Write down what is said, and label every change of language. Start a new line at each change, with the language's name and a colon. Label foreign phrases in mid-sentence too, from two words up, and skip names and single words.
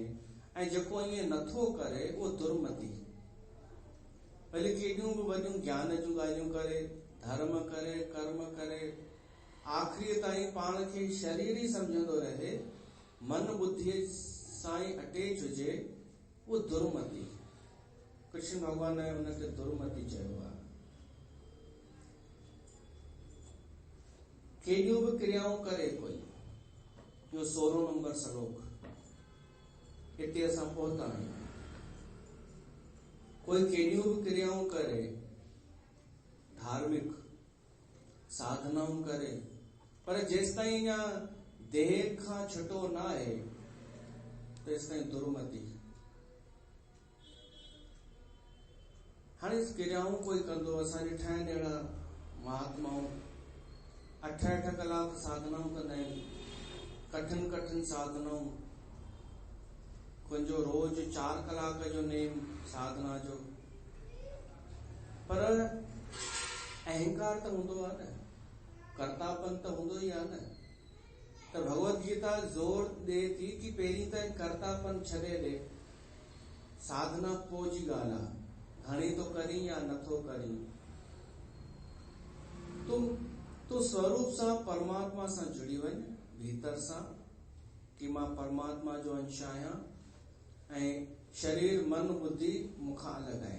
Sindhi: ऐं जेको ईअं नथो करे उहो दुर्मति, भले केॾियूं बि वॾियूं ज्ञान जूं ॻाल्हियूं करे, धर्म करे, कर्म करे, आख़िरी ताईं पाण खे शरीर ई सम्झंदो रहे, मन बुद्धीअ सां ई अटैच हुजे, उहो दुर्मति। कृष्ण भगवान ने उनखे दुर्मति चयो आहे। केॾियूं बि क्रियाऊं करे कोई, इहो 16 नंबर श्लोक, हिते असां पहुता आहियूं। कोई केॾियूं बि क्रियाऊं करे, धार्मिक साधनाऊं करे, पर जेसिताईं अञा देह खां छुटो न आहे तेसिताईं दुर्मति। हाणे क्रियाऊं कोई कंदो, असां ॾिठा आहिनि अहिड़ा महात्माऊं 8-8 कलाक साधनाऊं कंदा आहिनि, कठिन साधनाऊं। कुंहिंजो रोज 4 कलाक जो नेम साधना जो, पर अहंकार त हूंदो आहे न, कर्तापन त हूंदो ई आहे न। त भगवत गीता जोर ॾे थी कि पहिरीं त कर्तापन छॾे ॾे, साधना पोइ जी ॻाल्हि आहे, घणी तो करी या नथो करी। तूं स्वरूप सां परमात्मा सां जुड़ी वञ, भीतर सां कि मां परमात्मा जो अंश आहियां ऐं शरीर मन बुद्धि मूंखां अलॻि आहिनि।